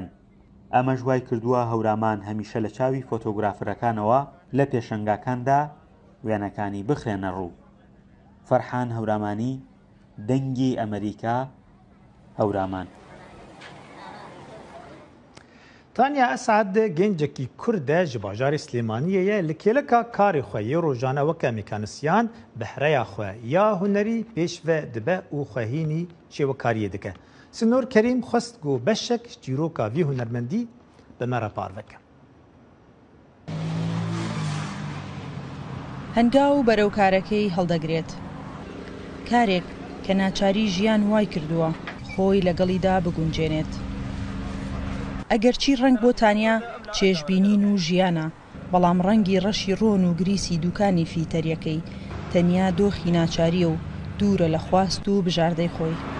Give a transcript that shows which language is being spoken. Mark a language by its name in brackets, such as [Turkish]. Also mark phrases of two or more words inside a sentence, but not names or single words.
[Central Kurdish] ئەمەش وای کردووە هەورامان هەمیشە لە چاوی فۆتۆگرافرەکانەوە لە پێشەنگاکاندا وێنەکانی بخێنە ڕوو. فەرحان هەورامانی دەنگی ئەمریکا هەورامان. تانیا ئەسعەد گەنجێکی کوردە [Kurdish] ji bajarê Slêmaniyê li kêleka karê xwe yê rojane weke mîkanîsyan bi hereya xwe ya hunerî pêş ve dibe û xwehînî şêwekariyê dike. Sinor Kerîm xwest got beşek ji çîroka vî hunermendî bi me re par veke. [Central Kurdish] هەنگاو بەرەو کارەکەی هەڵدەگرێت. کارێک کە ناچاری ژیان وای کردووە خۆی لەگەڵیدا بگونجێنێت. ئەگەرچی ڕنگ بۆ تانیا چێژبینین و ژیانە، بەڵام ڕەنگی ڕەشی ڕۆن و گریسی دوکانی فیتەریەکەی تەنیا دۆخی ناچاریە و دوورە لە خواست و بژاردەی خۆی.